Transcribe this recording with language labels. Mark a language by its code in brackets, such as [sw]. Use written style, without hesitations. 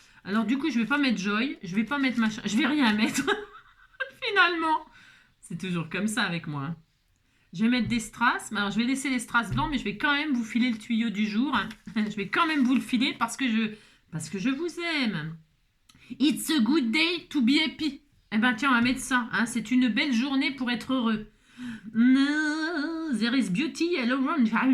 [fr] Alors du coup, je vais pas mettre Joy, je vais pas mettre machin, je vais rien mettre, finalement. C'est toujours comme ça avec moi. Hein. Je vais mettre des strass, alors je vais laisser les strass blancs, mais je vais quand même vous filer le tuyau du jour. Hein. Je vais quand même vous le filer parce que je vous aime. [en] It's a good day to be happy. [fr] Eh ben tiens, on va mettre ça, hein, c'est une belle journée pour être heureux. [en] No, there is beauty all around.